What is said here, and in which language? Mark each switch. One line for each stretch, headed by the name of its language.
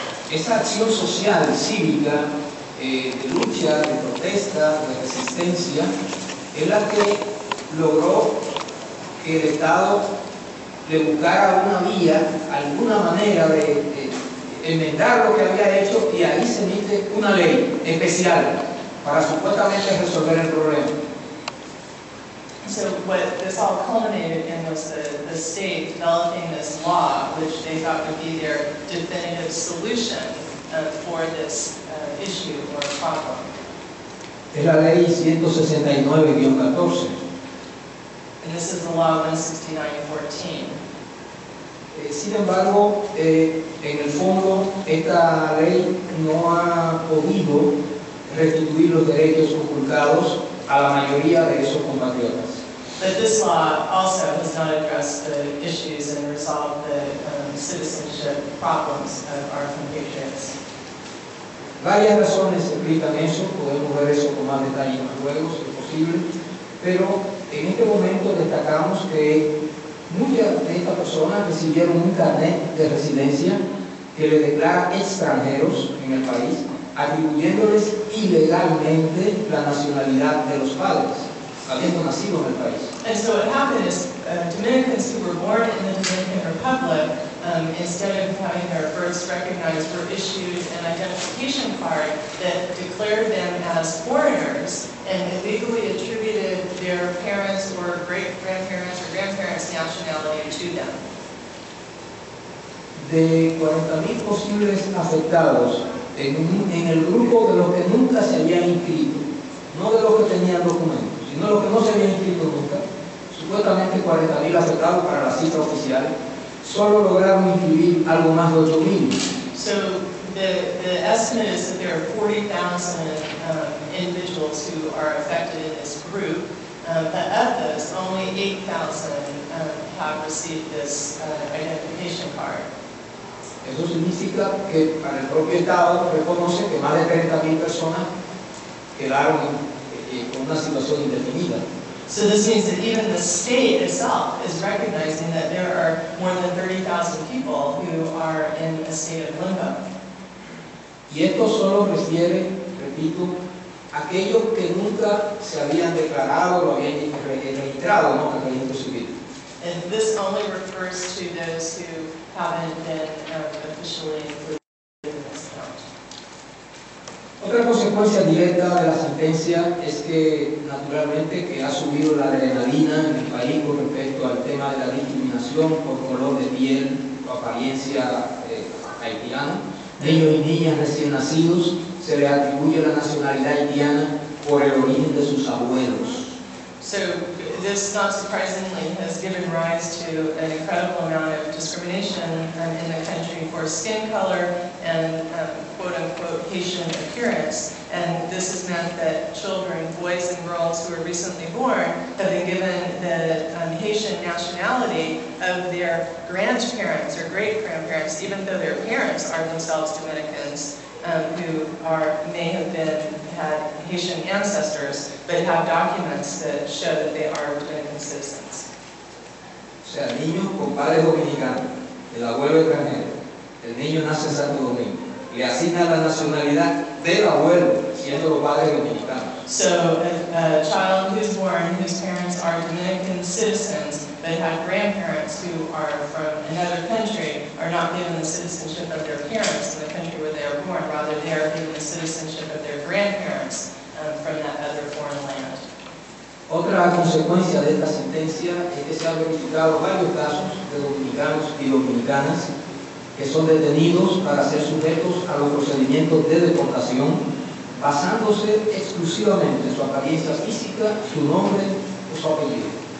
Spanish: Esa acción social, cívica, de lucha, de protesta, de resistencia, es la que logró que el Estado le buscara una vía, alguna manera de enmendar lo que había hecho, y ahí se emite una ley especial para supuestamente resolver el problema.
English: So what this all culminated in was the state developing this law, which they thought would be their definitive solution for this issue or problem.
Spanish: Es la ley 169-14.
English: And this is the law 169-14.
Spanish: Sin embargo, en el fondo, esta ley no ha podido restituir los derechos conculcados a la mayoría de esos compatriotas.
English: But this law also has not addressed the issues and resolved the citizenship problems of our compatriots.
Spanish: Varias razones explican eso, podemos ver eso con más detalle más luego, si es posible, pero en este momento destacamos que muchas de estas personas recibieron un carnet de residencia que le declara extranjeros en el país, atribuyéndoles ilegalmente la nacionalidad de los padres, habiendo nacido en el país.
English: And so what happened is Dominicans who were born in the Dominican Republic, instead of having their births recognized, were issued an identification card that declared them as foreigners and illegally attributed their parents or great-grandparents or grandparents' nationality to them.
Spanish: De 40.000 posibles afectados en el grupo de los que nunca se habían inscrito, no de los que tenían documentos, sino de los que no se habían inscrito nunca, supuestamente 40.000 afectados para la cifra oficial, solo lograron inscribir algo más de 8.000.
English: So the estimate is that there are 40,000 individuals who are affected in this group, but of those, only 8,000 have received this identification card.
Spanish: Eso significa que para el propio Estado reconoce que más de 30.000 personas quedaron con una situación indefinida.
English: So this means that even the state itself is recognizing that there are more than 30,000 people who are in a state of limbo.
Spanish: Y esto solo refiere, repito, a aquellos que nunca se habían declarado o habían registrado, ¿no?, en el registro civil.
English: And this only refers to those who haven't been officially included in this count.
Spanish: Otra consecuencia directa de la sentencia es que, naturalmente, que ha subido la adrenalina en el país con respecto al tema de la discriminación por color de piel o apariencia haitiana. Niños y niñas recién nacidos se les atribuye la nacionalidad haitiana por el origen de sus abuelos.
English: So this, not surprisingly, has given rise to an incredible amount of discrimination in the country for skin color and quote-unquote Haitian appearance. And this has meant that children, boys and girls who are recently born, have been given the Haitian nationality of their grandparents or great-grandparents, even though their parents are themselves Dominicans, who may have had Haitian ancestors, but have documents that show that they are Dominican citizens.
Spanish: O sea, niños con padres dominicanos, el abuelo extranjero, el niño nace en Santo Domingo, le asigna la nacionalidad del abuelo, siendo los padres dominicanos.
English: So a child who's born, whose parents are Dominican citizens, but have grandparents who are from another country, are not given the citizenship of their parents in the country where they are born. Rather, they are given the citizenship of their grandparents from that other foreign land.
Spanish: Otra consecuencia de esta sentencia es que se han verificado varios casos de dominicanos y dominicanas que son detenidos para ser sujetos a los procedimientos de deportación, basándose exclusivamente en su apariencia física, su nombre o su apellido.